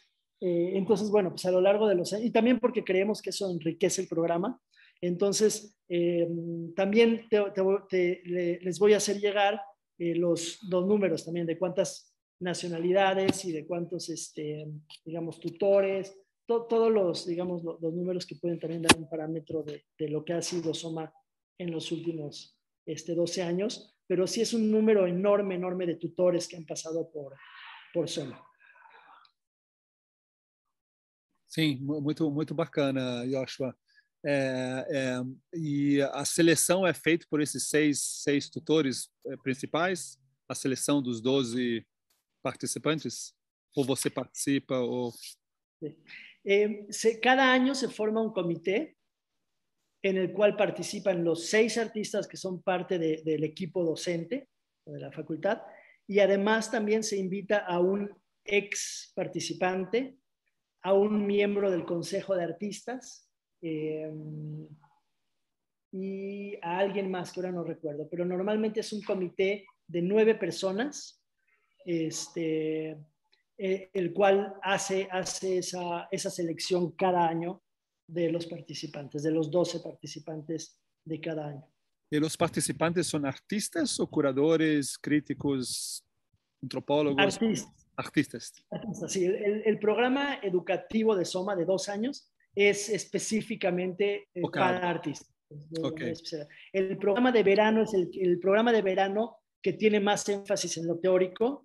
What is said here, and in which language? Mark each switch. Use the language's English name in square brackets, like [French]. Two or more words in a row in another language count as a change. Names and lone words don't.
[Spanish] Entonces, bueno, pues a lo largo de los años, y también porque creemos que eso enriquece el programa, entonces también les voy a hacer llegar los números también de cuántas nacionalidades y de cuántos, digamos, tutores, todos los, digamos, los números que pueden también dar un parámetro de lo que ha sido Soma en los últimos 12 años, pero sí es un número enorme, enorme de tutores que han pasado por Soma. [Portuguese] Sim, muito bacana, Joshua. E a seleção é feita por esses seis tutores principais? A seleção dos 12 participantes? Ou você participa? Ou... [Spanish] Cada año se forma un comité en el cual participan los 6 artistas que son parte del equipo docente de la facultad y además también se invita a un ex participante, a un miembro del Consejo de Artistas y a alguien más que ahora no recuerdo, pero normalmente es un comité de 9 personas, el cual hace esa selección cada año de los participantes, de los 12 participantes de cada año. [Portuguese] E os participantes são artistas ou curadores, críticos, antropólogos? [Spanish] Artistas. Sí, el programa educativo de Soma de 2 años es específicamente para artistas. Okay. El programa de verano es el programa de verano que tiene más énfasis en lo teórico.